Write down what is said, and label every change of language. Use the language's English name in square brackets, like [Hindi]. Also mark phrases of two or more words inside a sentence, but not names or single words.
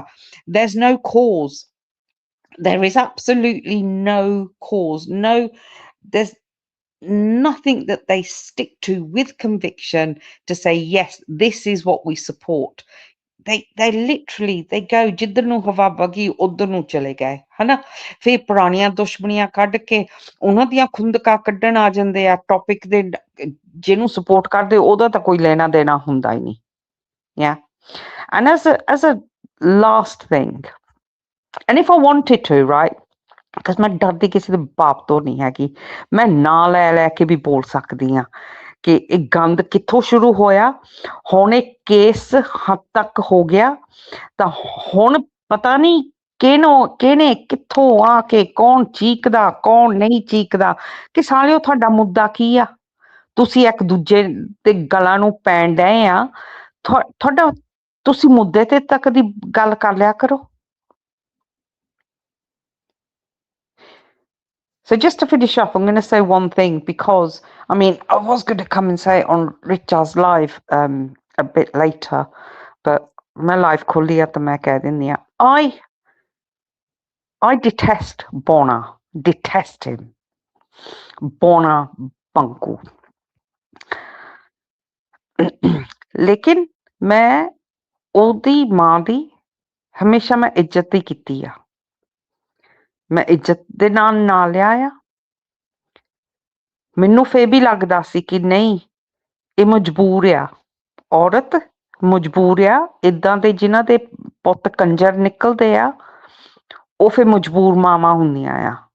[English] There's no cause. There is absolutely no cause. There's nothing that they stick to with conviction to say, yes, this is what we support. They literally they go [Punjabi] ਜਿੱਧਰ ਨੂੰ ਹਵਾ ਵਗੀ ਉਧਰ ਨੂੰ ਚਲੇ ਗਏ ਹਨਾ ਫਿਰ ਪੁਰਾਣੀਆਂ ਦੁਸ਼ਮਣੀਆਂ ਕੱਢ ਕੇ ਉਹਨਾਂ ਦੀਆਂ ਖੁੰਦਕਾਂ ਕੱਢਣ ਆ ਜਾਂਦੇ ਆ ਟੌਪਿਕ ਦੇ ਜਿਹਨੂੰ ਸਪੋਰਟ ਕਰਦੇ ਉਹਦਾ ਤਾਂ ਕੋਈ ਲੈਣਾ ਦੇਣਾ ਹੁੰਦਾ ਹੀ ਨਹੀਂ [English] yeah and as a last thing and if I wanted to right because [Punjabi] ਮੈਂ ਡਰਦੀ ਕਿਸੇ ਦੇ ਬਾਪ ਤੋਂ ਨਹੀਂ ਹੈਗੀ ਮੈਂ ਨਾਂ ਲੈ ਲੈ ਕੇ ਵੀ ਬੋਲ ਸਕਦੀ ਹਾਂ ਕਿ ਇਹ ਗੰਦ ਕਿੱਥੋਂ ਸ਼ੁਰੂ ਹੋਇਆ ਹੁਣ ਇਹ ਕੇਸ ਹੱਦ ਤੱਕ ਹੋ ਗਿਆ ਤਾਂ ਹੁਣ ਪਤਾ ਨਹੀਂ ਕਿਹਨੇ ਕਿੱਥੋਂ ਆ ਕੇ ਕੌਣ ਚੀਕਦਾ ਕੌਣ ਨਹੀਂ ਚੀਕਦਾ ਕਿ ਸਾਲਿਓ ਤੁਹਾਡਾ ਮੁੱਦਾ ਕੀ ਆ ਤੁਸੀਂ ਇੱਕ ਦੂਜੇ ਦੇ ਗਲਾਂ ਨੂੰ ਪੈਣ ਡਏ ਆ ਤੁਹਾਡਾ ਤੁਸੀਂ ਮੁੱਦੇ ਤੇ ਤੱਕ ਦੀ ਗੱਲ ਕਰ ਲਿਆ ਕਰੋ [English] So just to finish up, I'm going to say one thing because, I mean, I was going to come and say it on Richard's live a bit later, but my live kulli at the Mecca in the I detest Bona, detest him. Bona Banku. [Punjabi] ਲੇਕਿਨ ਮੈਂ ਉਹਦੀ ਮਾਂ ਦੀ ਹਮੇਸ਼ਾ ਮੈਂ ਇੱਜ਼ਤ ਹੀ ਕੀਤੀ ਆ। ਮੈਂ ਇੱਜ਼ਤ ਦੇ ਨਾਲ ਨਾਂ ਲਿਆ ਆ। ਮੈਨੂੰ ਫੇਰ ਵੀ ਲੱਗਦਾ ਸੀ ਕਿ ਨਹੀਂ, ਇਹ ਮਜਬੂਰ ਆ, ਔਰਤ ਮਜਬੂਰ ਆ। ਏਦਾਂ ਦੇ ਜਿਨ੍ਹਾਂ ਦੇ ਪੁੱਤ ਕੰਜਰ ਨਿਕਲਦੇ ਆ, ਉਹ ਫਿਰ ਮਜਬੂਰ ਮਾਵਾਂ ਹੁੰਦੀਆਂ ਆ।